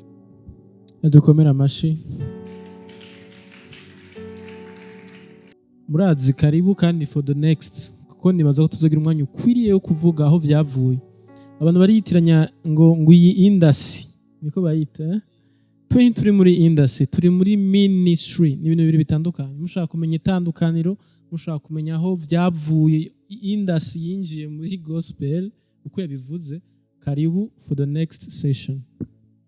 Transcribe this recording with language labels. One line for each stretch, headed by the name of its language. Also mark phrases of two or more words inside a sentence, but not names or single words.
Rundi: dukomera amashi murazi karibu kandi
English: for the next
Rundi: kuko nibaza ko tuzogira umwanya ukwiriye wo kuvuga aho byavuye abantu bariyitiranya ngo iyi industry niko bayita twe turi muri industry turi muri ministry ni ibintu bibiri bitandukanye mushaka kumenya itandukaniro mushaka kumenya aho vyavuye industry yinjiye muri gospel uko yabivuze karibu
English: for the next session